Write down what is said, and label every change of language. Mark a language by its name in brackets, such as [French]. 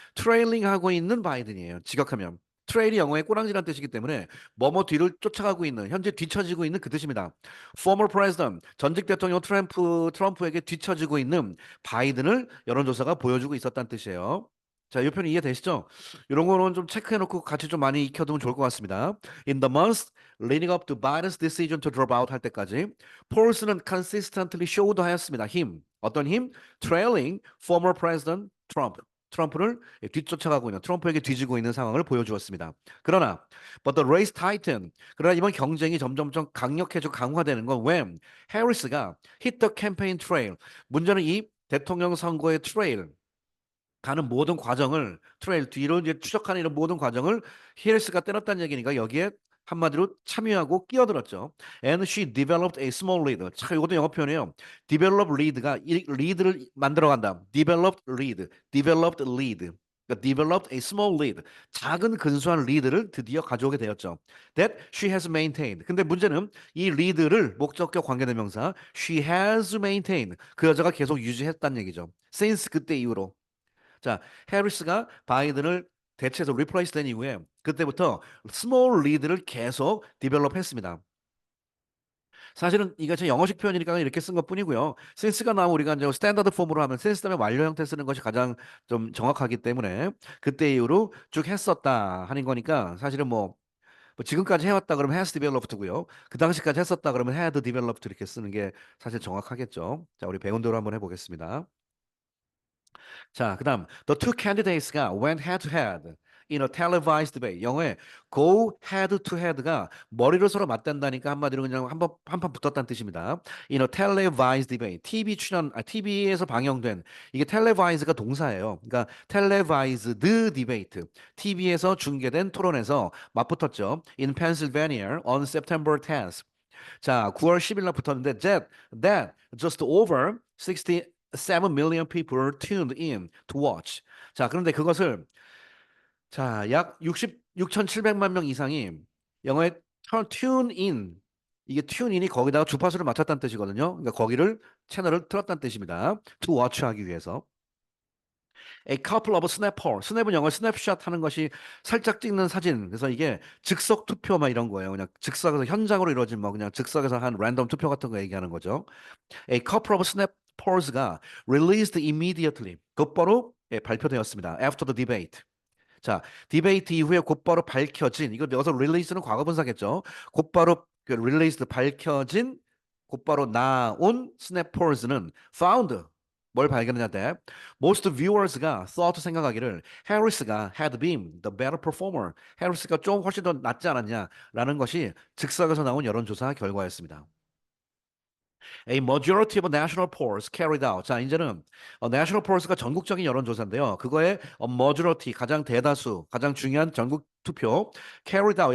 [Korean] 트레일링 하고 있는 바이든이에요. 직역하면. 트레일이 영어의 꼬랑지란 뜻이기 때문에 뭐뭐 뒤를 쫓아가고 있는, 현재 뒤처지고 있는 그 뜻입니다. [English] former president, [Korean] 전직 대통령 트럼프에게 뒤처지고 있는 바이든을 여론조사가 보여주고 있었다는 뜻이에요. 자, 이 표현 이해되시죠? 이런 거는 좀 체크해놓고 같이 좀 많이 익혀두면 좋을 것 같습니다. [English] In the months leading up to Biden's decision to drop out [Korean] 할 때까지 폴스는 [English] consistently showed [Korean] 하였습니다. 힘. 어떤 힘? [English] Trailing former president Trump. [Korean] 트럼프를 뒤쫓아가고 있는 트럼프에게 뒤지고 있는 상황을 보여주었습니다. [English] 그러나 but the race tightened. [Korean] 그러나 이번 경쟁이 점점점 강력해지고 강화되는 건 when 해리스가 [English] hit the campaign trail. [Korean] 문제는 이 대통령 선거의 트레일 가는 모든 과정을 트레일 뒤로 이제 추적하는 이런 모든 과정을 히리스가 때렸다는 얘기니까 여기에 한마디로 참여하고 끼어들었죠. [English] And she developed a small lead. [Korean] 자, 이것도 영어 표현이에요. [English] develop lead [Korean] 가 이 리드를 만들어간다. [English] developed lead, developed lead. 그러니까 developed a small lead. [Korean] 작은 근소한 리드를 드디어 가져오게 되었죠. [English] That she has maintained. [Korean] 근데 문제는 이 리드를 목적격 관계대명사 [English] she has maintained. [Korean] 그 여자가 계속 유지했다는 얘기죠. since 그때 이후로. 자, 해리스가 바이든을 대체해서 리플레이스 된 이후에 그때부터 스몰 리드를 계속 디벨롭했습니다. 사실은 이게 제 영어식 표현이니까 이렇게 쓴 것뿐이고요. 센스가 나오면 우리가 이제 스탠다드 폼으로 하면 센스 다음에 완료 형태 쓰는 것이 가장 좀 정확하기 때문에 그때 이후로 쭉 했었다 하는 거니까 사실은 뭐 지금까지 해왔다 그러면 has developed고요. 그 당시까지 했었다 그러면 [English] had developed [Korean] 이렇게 쓰는 게 사실 정확하겠죠. 자, 우리 배운 대로 한번 해보겠습니다. [English] 자, 그다음 the two candidates가 went head to head in a televised debate. [Korean] 영어에 [English] go head to head [Korean] 가 머리를 서로 맞댄다니까 한마디로 그냥 한판 붙었다는 뜻입니다. [English] In a televised debate. [Korean] TV에서 방영된 이게 televise가 동사예요. [English] 그러니까 televised debate. [Korean] TV에서 중계된 토론에서 맞붙었죠. [English] In Pennsylvania on September 10th. [Korean] 자, 9월 10일 날 붙었는데 [English] that just over 67 million people tuned in to watch. [Korean] 자, 그런데 그것을 자, 약 6,700만 명 이상이 영어에 [English] tune in [Korean] 이게 tune in이 거기다가 주파수를 맞췄다는 뜻이거든요. 그러니까 거기를 채널을 틀었다는 뜻입니다. [English] to watch [Korean] 하기 위해서. [English] A couple of snapper. [Korean] 스냅은 영어 스냅샷 하는 것이 살짝 찍는 사진. 그래서 이게 즉석 투표 막 이런 거예요. 그냥 즉석에서 현장으로 이루어진 뭐 그냥 즉석에서 한 랜덤 투표 같은 거 얘기하는 거죠. [English] A couple of snappers가 released immediately. [Korean] 곧바로 발표되었습니다. [English] After the debate. [Korean] 자, 디베이트 이후에 곧바로 밝혀진 이거 여기서 release는 과거분사겠죠. 곧바로 그 released 밝혀진 곧바로 나온 snapers는 found 뭘 발견했냐? [English] Most viewers가 thought [Korean] 생각하기를 [English] 해리스가 had been the better performer. [Korean] 해리스가 좀 훨씬 더 낫지 않았냐라는 것이 즉석에서 나온 여론조사 결과였습니다. [English] A majority of national polls carried out. [Korean] 자, 이제는 national polls가 전국적인 여론조사인데요. 그거의 majority 가장 대다수, 가장 중요한 전국 투표 [English] carried out.